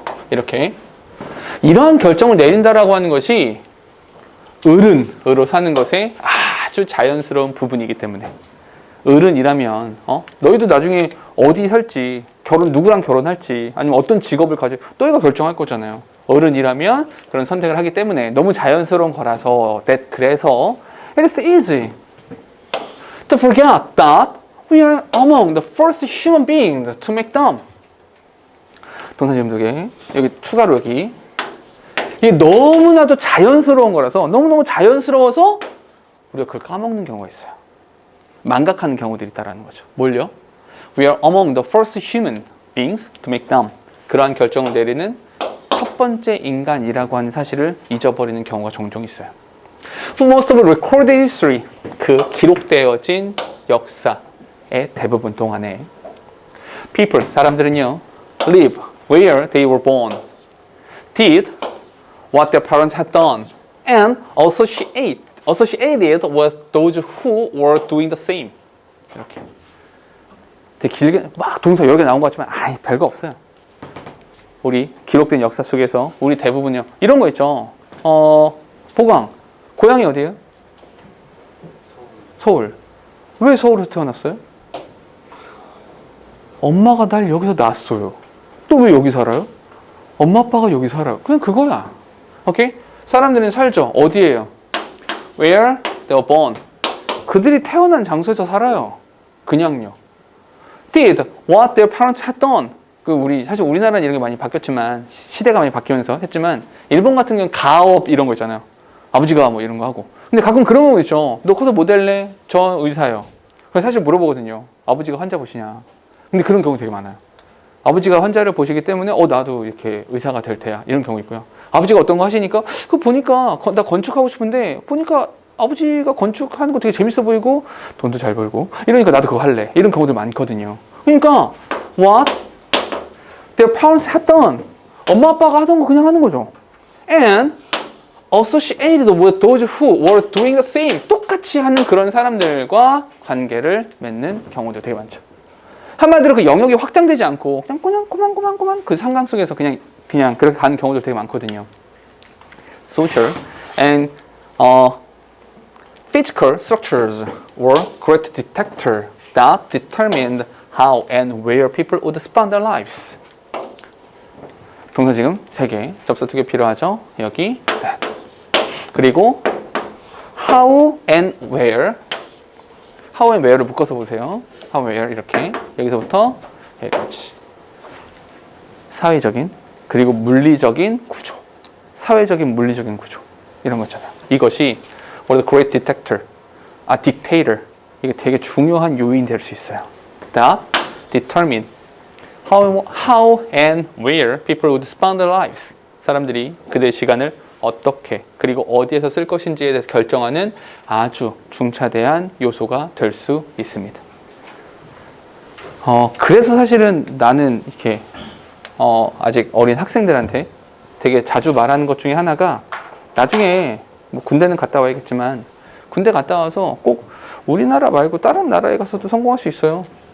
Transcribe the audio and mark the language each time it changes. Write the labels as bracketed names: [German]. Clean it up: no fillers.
[Korean] 이렇게. 이러한 결정을 내린다라고 하는 것이 어른으로 사는 것에 아주 자연스러운 부분이기 때문에 어른이라면 너희도 나중에 어디 살지, 누구랑 결혼할지, 아니면 어떤 직업을 가지고 너희가 결정할 거잖아요. 어른이라면 그런 선택을 하기 때문에 너무 자연스러운 거라서 그래서 [English] it is easy to forget that we are among the first human beings to make them. [Korean] 동사 지금 2개. 여기 추가로 여기. 이게 너무나도 자연스러운 거라서 너무너무 자연스러워서 우리가 그걸 까먹는 경우가 있어요. 망각하는 경우들이 있다는 거죠. 뭘요? [English] We are among the first human beings to make them. [Korean] 그러한 결정을 내리는 첫 번째 인간이라고 하는 사실을 잊어버리는 경우가 종종 있어요. [English] For most of recorded history, [Korean] 그 기록되어진 역사의 대부분 동안에 [English] people, [Korean] 사람들은요, [English] live where they were born, did what their parents had done, and associated with those who were doing the same. [Korean] 이렇게. 되게 길게 막 동사 여러 개 나온 것 같지만 별거 없어요. 우리 기록된 역사 속에서 우리 대부분요. 이런 거 있죠. 보광. 고향이 어디예요? 서울. 왜 서울에서 태어났어요? 엄마가 날 여기서 낳았어요. 또 왜 여기 살아요? 엄마 아빠가 여기 살아요. 그냥 그거야. 오케이? 사람들은 살죠. 어디예요? [English] Where they were born. [Korean] 그들이 태어난 장소에서 살아요. 그냥요. [English] Did what their parents had done. [Korean] 사실 우리나라는 이런 게 많이 바뀌었지만, 시대가 많이 바뀌면서 했지만, 일본 같은 경우는 가업 이런 거 있잖아요. 아버지가 뭐 이런 거 하고. 근데 가끔 그런 거 있죠. 너 커서 뭐 될래? 저 의사요. 그래서 사실 물어보거든요. 아버지가 환자 보시냐. 근데 그런 경우 되게 많아요. 아버지가 환자를 보시기 때문에 나도 이렇게 의사가 될 테야. 이런 경우 있고요. 아버지가 어떤 거 하시니까 그 보니까 나 건축하고 싶은데 보니까 아버지가 건축하는 거 되게 재밌어 보이고 돈도 잘 벌고 이러니까 나도 그거 할래. 이런 경우도 많거든요. 그러니까 [English] what their parents had done. [Korean] 엄마 아빠가 하던 거 그냥 하는 거죠. [English] And associated with those who were doing the same. [Korean] 똑같이 하는 그런 사람들과 관계를 맺는 경우도 되게 많죠. 한마디로 그 영역이 확장되지 않고 그냥 고만 그 상강 속에서 그냥 그렇게 가는 경우도 되게 많거든요. [English] Social and physical structures were great detectors that determined how and where people would spend their lives. [Korean] 동사 지금 3개, 접속 2개 필요하죠? 여기, that. 그리고 how and where. how and where를 묶어서 보세요. how, where 이렇게 여기서부터 여기까지. 사회적인 그리고 물리적인 구조. 사회적인 물리적인 구조. 이런 거 있잖아요. 이것이 [English] what a great detector, dictator. [Korean] 이게 되게 중요한 요인이 될 수 있어요. [English] that determine how and where people would spend their lives. [Korean] 사람들이 그들의 시간을 어떻게 그리고 어디에서 쓸 것인지에 대해서 결정하는 아주 중차대한 요소가 될 수 있습니다. 그래서 사실은 나는 이렇게 아직 어린 학생들한테 되게 자주 말하는 것 중에 하나가 나중에 뭐 군대는 갔다 와야겠지만 군대 갔다 와서 꼭 우리나라 말고 다른 나라에 가서도 성공할 수 있어요.